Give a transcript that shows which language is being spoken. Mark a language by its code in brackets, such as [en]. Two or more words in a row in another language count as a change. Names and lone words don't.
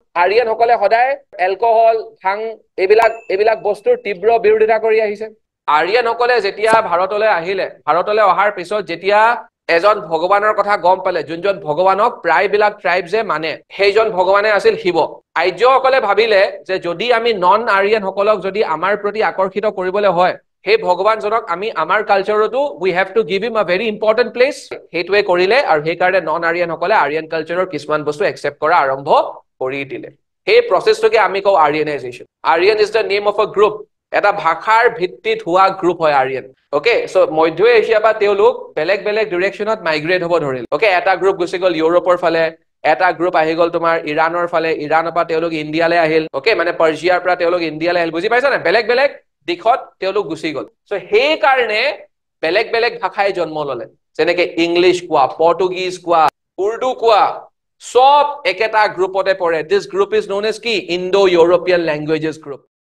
[as] আৰিয়ান সকলে সদায় এলকহল ভাং এইবিলাক বস্তুৰ তীব্ৰ বিৰোধিতা কৰি আহিছে আৰিয়ান সকলে যেতিয়া ভাৰতলৈ অহাৰ পিছত যেতিয়া এজন ভগৱানৰ কথা গম পালে যোনজন ভগৱানক প্ৰায়বিলাক ট্ৰাইবছে মানে সেইজন ভগৱানে আছিল শিৱ আৰ্যসকলে ভাবিলে যে যদি আমি নন আৰিয়ান সকলক যদি আমাৰ প্ৰতি আকৰ্ষিত কৰিবলৈ হয় সেই ভগৱানজনক আমি আমাৰ কালচাৰতো [en] we have to give him a very important place [as] সেইটোৱে কৰিলে আৰু সেইকাৰণে নন আৰিয়ান সকলে আৰিয়ান কালচাৰৰ কিছুমান বস্তু একচেপ্ট কৰা আৰম্ভ কৰি দিলে সেই প্ৰচেছটোকে আমি কওঁ আৰিয়ানাইজেশ্যন [en] Aryan is the name of a group [as] এটা ভাষাৰ ভিত্তিত হোৱা গ্ৰুপ হয় আৰিয়ান ওকে সো মধ্য এছিয়া বা তেওঁলোক বেলেগ বেলেগ ডিৰেকশ্যনত মাইগ্ৰেট হ'ব ধৰিল ওকে এটা গ্ৰুপ গুচি গ'ল ইউৰোপৰ ফালে এটা গ্ৰুপ আহি গ'ল তোমাৰ ইৰাণৰ ফালে ইৰাণৰ পৰা তেওঁলোক ইণ্ডিয়ালৈ আহিল ওকে মানে পাৰ্চিয়াৰ পৰা তেওঁলোক ইণ্ডিয়ালৈ আহিল বুজি পাইছা নে বেলেগ বেলেগ দিশত তেওঁলোক গুচি গ'ল সো সেই কাৰণে বেলেগ বেলেগ ভাষাই জন্ম ল'লে যেনেকৈ ইংলিছ কোৱা পৰ্তুগীজ কোৱা উৰ্দু কোৱা সব একেটা গ্ৰুপতে পৰে [en] this group is known as [as] কি [en] Indo-European languages group